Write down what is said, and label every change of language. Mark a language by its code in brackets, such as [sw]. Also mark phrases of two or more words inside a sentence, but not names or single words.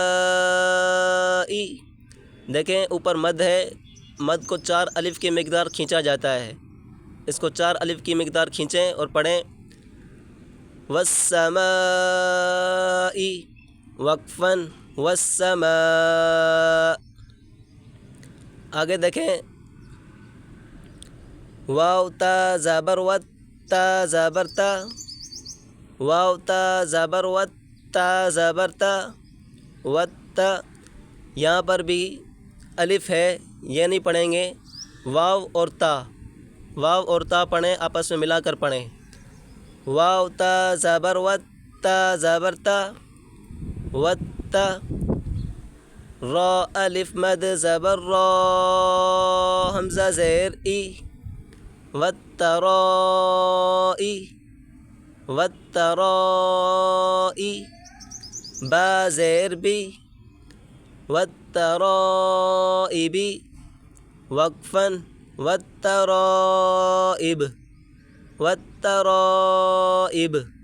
[ur] دیکھیں اوپر مد ہے، مد کو 4 الف کی مقدار کھینچا جاتا ہے، اس کو 4 الف کی مقدار کھینچیں اور پڑھیں، والسماء، وقفاً، والسماء۔ آگے دیکھیں، واو تا زبر ود، تا زبر تا، واو تا زبر ود، تا زبر تا، وتا۔ یہاں پر بھی الف ہے، یہ نہیں پڑھیں گے، واو اور تا، واو اور تا پڑھیں، آپس میں ملا کر پڑھیں، واو تا زبر ود، تا زبر تا، وتا۔ را الف مد زبر را، حمزہ زیر ای، والترائی، والترائی، با زیر بی، والترائب، وقفاً، والترائب، والترائب۔